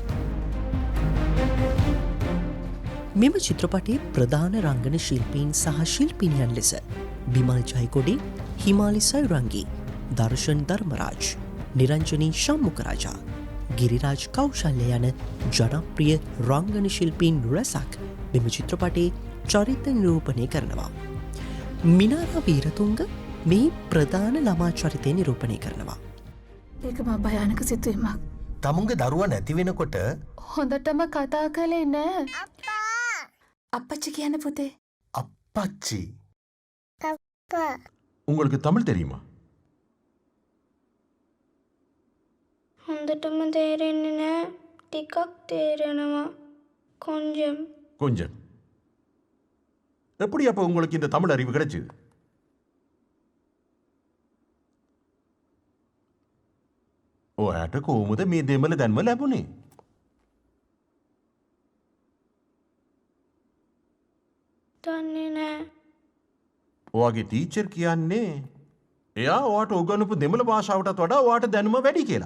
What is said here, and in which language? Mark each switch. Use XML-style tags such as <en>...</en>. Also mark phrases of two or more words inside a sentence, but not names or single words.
<si>මෙම චිත්‍රපටයේ ප්‍රධාන රංගන ශිල්පීන් සහ ශිල්පිනියන් ලෙස බිමල් ජයකොඩි, හිමාලි සයුරංගී, දර්ශන් ධර්මරාජ්, නිරංජනී ශම්මුකරාජා, ගිරිරාජ් කෞශල්‍ය යන ජනප්‍රිය රංගන ශිල්පීන් රැසක් මෙම චිත්‍රපටයේ චරිත නිරූපණය කරනවා. මිනාරා වීරතුංග මේ ප්‍රධාන ළමා චරිතය නිරූපණය කරනවා. ඒක මා භයානක සිතුවීමක්. තමුන්ගේ දරුවා නැති වෙනකොට හොඳටම කතා කළේ නෑ. අප්පච්චි කියන පුතේ.</si> <ta>அப்பச்சி உங்களுக்கு தமிழ் தெரியுமா</ta> <si>හොඳටම තේරෙන්නේ නෑ ටිකක් තේරෙනවා கொஞ்சம்</si> <ta>கொஞ்சம் எப்படி அப்ப உங்களுக்கு இந்த தமிழ் அறிவு கிடைச்சது</ta> <si>ඔයාට කොහොමද මේ දෙමළ දැන්ම ලැබුණේ දන්නේ නෑ ඔයාගේ ටීචර් කියන්නේ එයා ඔයාට උගන්වපු දෙමළ භාෂාවටත් වඩා ඔයාට දැනුම වැඩි කියලා.</si>